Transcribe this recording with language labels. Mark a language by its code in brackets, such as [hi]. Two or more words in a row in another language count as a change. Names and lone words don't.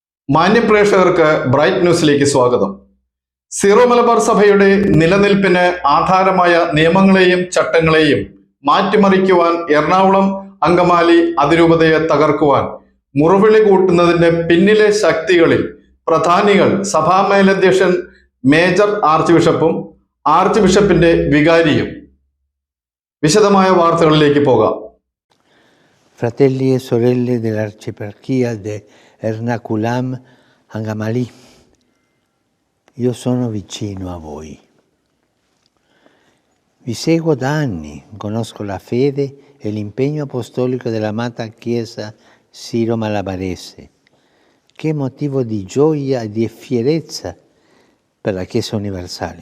[ml] മാന്യപ്രേക്ഷകർക്ക് ബ്രൈറ്റ് ന്യൂസിലേക്ക് സ്വാഗതം. സീറോ മലബാർ സഭയുടെ നിലനിൽപ്പിന് ആധാരമായ നിയമങ്ങളെയും ചട്ടങ്ങളെയും മാറ്റിമറിക്കുവാൻ എറണാകുളം അങ്കമാലി അതിരൂപതയെ തകർക്കുവാൻ മുറവിളി കൂട്ടുന്നതിന്റെ പിന്നിലെ ശക്തികളിൽ പ്രധാനികൾ സഭാമേലധ്യക്ഷൻ മേജർ ആർച്ച് ബിഷപ്പും ആർച്ച് ബിഷപ്പിന്റെ വികാരിയും. വിശദമായ വാർത്തകളിലേക്ക് പോകാം. [it] Fratelli e sorelle dell'Arcieparchia di Ernakulam Angamali, io sono vicino a voi. Vi seguo da anni, conosco la fede e l'impegno apostolico dell'amata Chiesa Siro-Malabarese, che è motivo di gioia e di fierezza per la Chiesa universale.